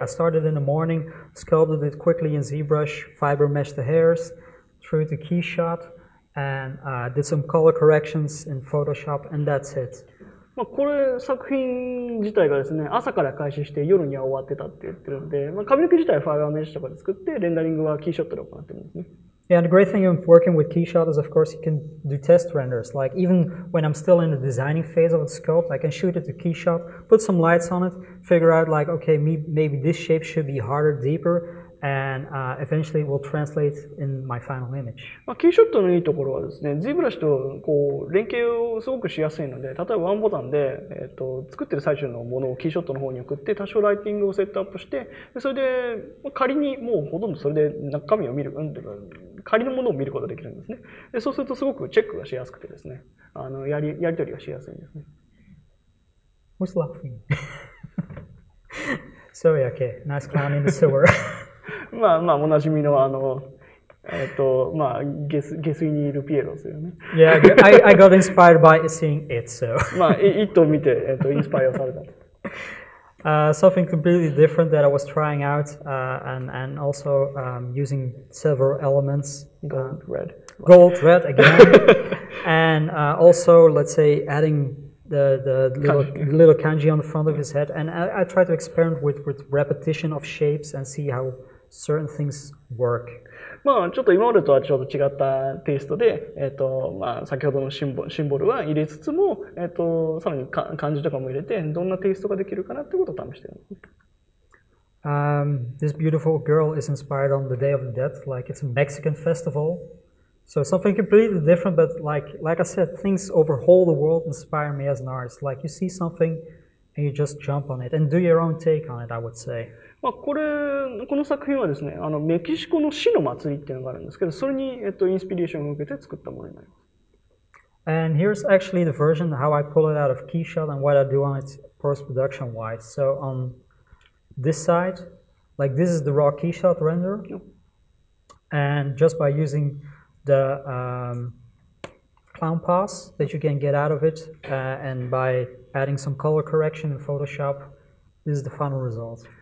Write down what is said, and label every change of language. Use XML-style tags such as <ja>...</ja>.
<en>I started in the morning, sculpted it quickly in ZBrush, fiber meshed the hairs, threw it to Keyshot, and did some color corrections in Photoshop, and that's it.</en> <ja>これ作品自体がですね、朝から開始して夜には終わってたって言ってるので、髪の毛自体はファイバーメッシュとかで作って、レンダリングはキーショットで行ってるんですね。</ja> <en>Yeah, the great thing of working with Keyshot is, of course, you can do test renders. Like, even when I'm still in the designing phase of the sculpt, I can shoot it to Keyshot, put some lights on it, figure out, like, okay, maybe this shape should be harder, deeper, and eventually it will translate in my final image.</en> <ja>キーショットのいいところはですね、ZBrush とこう連携をすごくしやすいので、例えばワンボタンで、作ってる最中のものをキーショットの方に送って、多少ライティングをセットアップして、それで仮にもうほとんどそれで中身を見る、仮のものを見ることができるんですね。でそうするとすごくチェックがしやすくてですね、やり取りがしやすいんですね。</ja> <en>Who's laughing? So yeah, okay, nice clown in the sewer.</en> <ja>まあおなじみの下水にいるピエロですよね。</ja> <en>Yeah, I got inspired by seeing it, so.</en> <ja>it を見てインスパイアされた。</ja> <en>Something completely different that I was trying out, and also using several elements. Gold, red again, and also, let's say, adding the little kanji on the front of his head. And I try to experiment with repetition of shapes and see how certain things work.</en> <ja>ちょっと今までとはちょっと違ったテイストで、先ほどのシンボルは入れつつも、さらに漢字とかも入れて、どんなテイストができるかなってことを試してるんです。</ja> <en>This beautiful girl is inspired on the Day of the Dead, like it's a Mexican festival. So something completely different, but like I said, things overhaul the world inspire me as an artist. Like you see something and you just jump on it and do your own take on it, I would say.</en> <ja>この作品はですね、メキシコの死の祭りっていうのがあるんですけど、それに、インスピレーションを受けて作ったものになります。</ja> <en>And here's actually the version, how I pull it out of Keyshot and what I do on it post-production wise. So on this side, like this is the raw Keyshot render. And just by using the clown pass that you can get out of it, and by adding some color correction in Photoshop, this is the final result.</en>